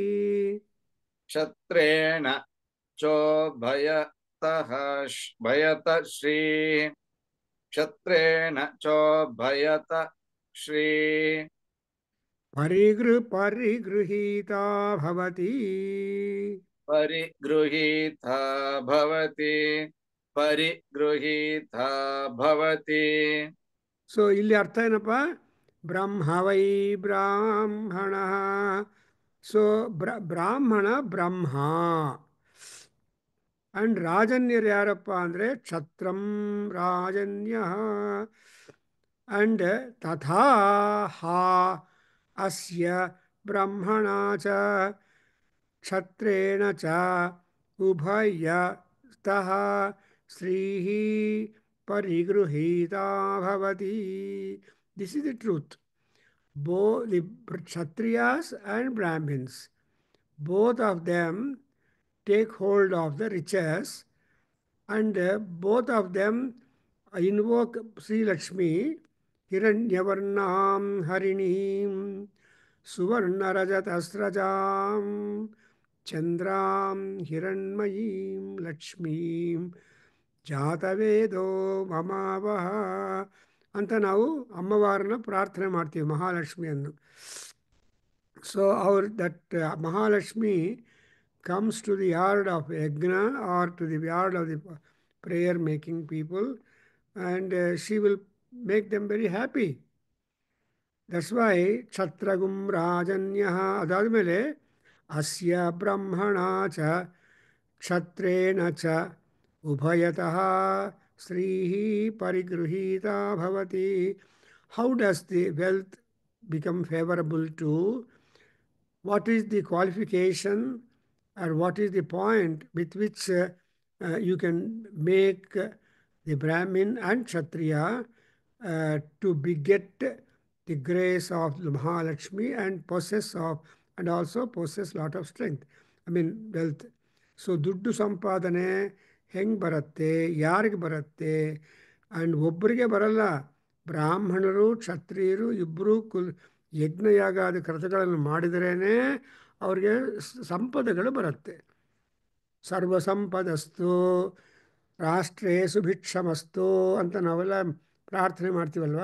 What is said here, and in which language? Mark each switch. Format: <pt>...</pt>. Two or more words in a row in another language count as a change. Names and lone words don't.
<sa>क्षत्रेण चोभयतः भयत श्री क्षत्रेण चोभयत श्री परिगृहीता भवति. परिगृहीता भवति परिगृहीता भवति.</sa> <kn>ಸೊ ಇಲ್ಲಿ ಅರ್ಥ ಏನಪ್ಪ?</kn> <sa>ಬ್ರಹ್ಮ ವೈ ಬ್ರಾಹ್ಮಣ. ಸೊ ಬ್ರಾಹ್ಮಣ ಬ್ರಹ್ಮ.</sa> <kn>ಅಂಡ್ ರಾಜನ್ಯರು ಯಾರಪ್ಪ ಅಂದರೆ</kn> <sa>ಕ್ಷತ್ರಂ ರಾಜನ್ಯ. ಅಂಡ್ ತಥಾ ಹಾ ಅಸ್ಯ ಬ್ರಹ್ಮಣ ಚ ಕ್ಷತ್ರೇಣ ಚ ಉಭಯತಃ ಸ್ತ್ರೀಃ ಪರಿಗೃಹೀತಾ ಭವತಿ.</sa> <en>this is the truth. The Kshatriyas and Brahmins, both of them take hold of the riches, and both of them invoke Sri Lakshmi,</en> <sa>हिरण्यवर्णां हरिणीं, सुवर्णरजतस्रजां चन्द्रां हिरण्मयीं लक्ष्मीं, ಜಾತವೇದೋ ಮಮಾವಹ</sa> <kn>ಅಂತ ನಾವು ಅಮ್ಮವಾರನ್ನ ಪ್ರಾರ್ಥನೆ ಮಾಡ್ತೀವಿ, ಮಹಾಲಕ್ಷ್ಮಿಯನ್ನು.</kn> <en>so that ಮಹಾಲಕ್ಷ್ಮಿ comes to the yard of yajna or to the yard of the prayer making people, and she will make them very happy. That's why</en> <sa>ಕ್ಷತ್ರಗುಂ ರಾಜನ್ಯಃ ಅದಾದಮೇಲೆ ಅಸ್ಯ ಬ್ರಹ್ಮಣ ಚ ಕ್ಷತ್ರೇಣ ಚ ಉಭಯತಃ ಸ್ತ್ರೀಃ ಪರಿಗೃಹೀತಾ ಭವತಿ.</sa> <en>How does the wealth become favorable to? What is the qualification or what is the point with which you can make the Brahmin and Kshatriya to beget the grace of Mahalakshmi and also possess lot of strength, I mean wealth.</en> <kn>ಸೊ ದುಡ್ಡು ಸಂಪಾದನೆ ಹೆಂಗೆ ಬರುತ್ತೆ, ಯಾರಿಗೆ ಬರುತ್ತೆ? ಆ್ಯಂಡ್ ಒಬ್ಬರಿಗೆ ಬರಲ್ಲ. ಬ್ರಾಹ್ಮಣರು ಕ್ಷತ್ರಿಯರು ಇಬ್ಬರು ಯಜ್ಞಯಾಗಾದಿ ಕೃತಗಳನ್ನು ಮಾಡಿದ್ರೇ ಅವ್ರಿಗೆ ಸಂಪದಗಳು ಬರುತ್ತೆ.</kn> <sa>ಸರ್ವ ಸಂಪದಸ್ತು ರಾಷ್ಟ್ರೇ ಸುಭಿಕ್ಷಮಸ್ತು</sa> <kn>ಅಂತ ನಾವೆಲ್ಲ ಪ್ರಾರ್ಥನೆ ಮಾಡ್ತೀವಲ್ವ.</kn>